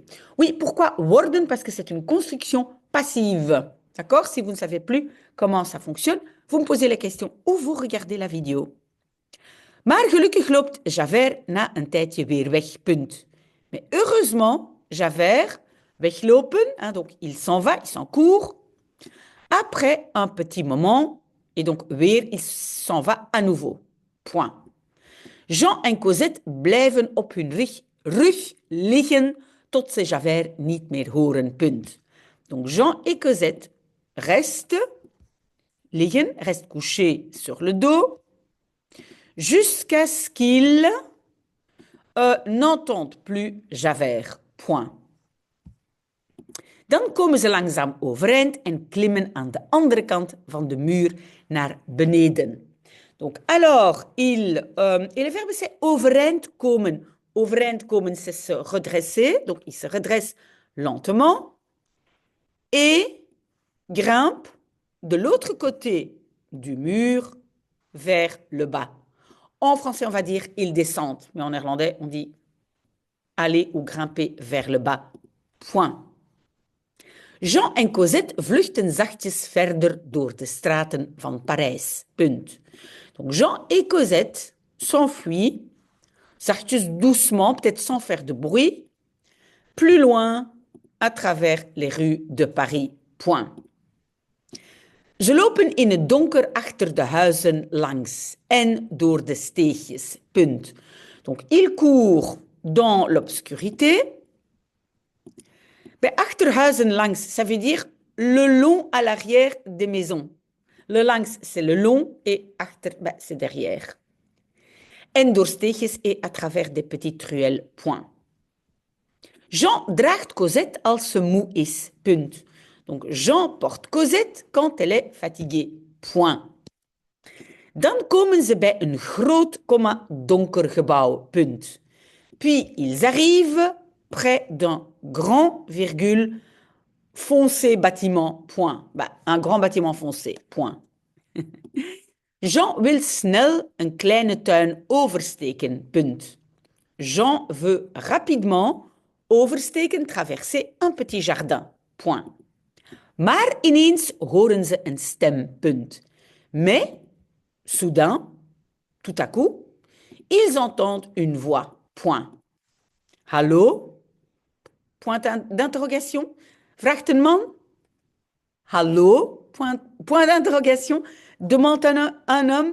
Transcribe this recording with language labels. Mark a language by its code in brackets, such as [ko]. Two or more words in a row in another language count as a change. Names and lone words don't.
[fr] Oui, pourquoi worden? Parce que c'est une construction passive. D'accord? Si vous ne savez plus comment ça fonctionne, vous me posez la question ou vous regardez la vidéo. [nl] Maar gelukkig loopt Javert na een tijdje weer weg, punt. [fr] Mais heureusement, Javert, weglopen, hein, donc il s'en va, il s'en court. Après un petit moment, et donc weer, il s'en va à nouveau. Point. [nl] Jean en Cosette blijven op hun rug liggen tot ze Javert niet meer horen, punt. [fr] Donc Jean et Cosette restent liggen, restent couchés sur le dos, jusqu'à ce qu'ils n'entendent plus Javert. Point. [nl] Dan komen ze langzaam overeind en klimmen aan de andere kant van de muur naar beneden. [fr] Donc, alors, et le verbe c'est [nl] overeind komen. Overeind komen, [fr] c'est se redresser. Donc, il se redresse lentement et grimpe de l'autre côté du mur vers le bas. En français, on va dire ils descendent, mais en néerlandais, on dit aller ou grimper vers le bas. [nl] Point. Jean en Cosette vluchten zachtjes verder door de straten van Parijs. Punt. [fr] Donc Jean et Cosette s'enfuient, zachtjes doucement, peut-être sans faire de bruit, plus loin à travers les rues de Paris. Point. [nl] Ze lopen in het donker achter de huizen langs en door de steegjes. Punt. [fr] Donc ils courent dans l'obscurité. [nl] Ben, achterhuizen langs, [fr] ça veut dire le long à l'arrière des maisons. Le langs, c'est le long et achter, ben, c'est derrière. [nl] En door steegjes [fr] et à travers des petites ruelles. Point. [nl] Jean draagt Cosette als ze moe is. Punt. [fr] Donc Jean porte Cosette quand elle est fatiguée. Point. [nl] Dan komen ze bij een groot, donker gebouw. Punt. [fr] Puis ils arrivent près d'un grand, virgule, foncé bâtiment, point. Bah, un grand bâtiment foncé, point. [nl] Jean wil snel een kleine tuin oversteken, punt. [fr] Jean veut rapidement oversteken, traverser un petit jardin, point. [nl] Maar ineens horen ze een stem, punt. [fr] Mais, soudain, tout à coup, ils entendent une voix, point. Hallo? Point d'interrogation. [nl] Vraagt een man. Hallo? [fr] Point d'interrogation. Demande un homme.